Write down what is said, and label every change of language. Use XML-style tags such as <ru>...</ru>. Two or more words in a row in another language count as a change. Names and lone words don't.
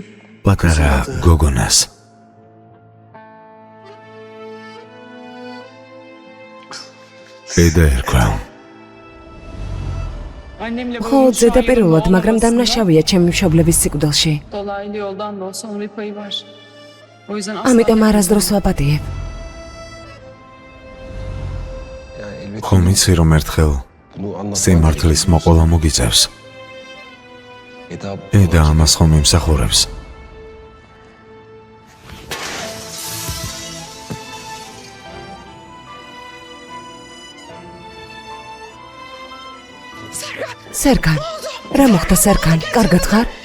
<ka>პატარა გოგონას. ედა ერქვა.</ka> <tr>Annemle</tr> <ka>ხო, ზედაპირულად, მაგრამ დამნაშავეა ჩემი მშობლების სიკვდილში.</ka> <tr>Dolaylı yoldan da olsa onun bir payı var. O yüzden asla</tr> <ka>ამიტომ არასდროს ვაპატიებ.</ka> <tr>yani elbette</tr> <ka>ხომ იცი რომ ერთხელ</ka> <tr>bunu anlatmak</tr> <ka>სიმართლის მოყოლა მოგიწევს. ედა ამას ხომ იმსახურებს. სერგან, რა მოხდა სერგან? კარგად ხარ?</ka>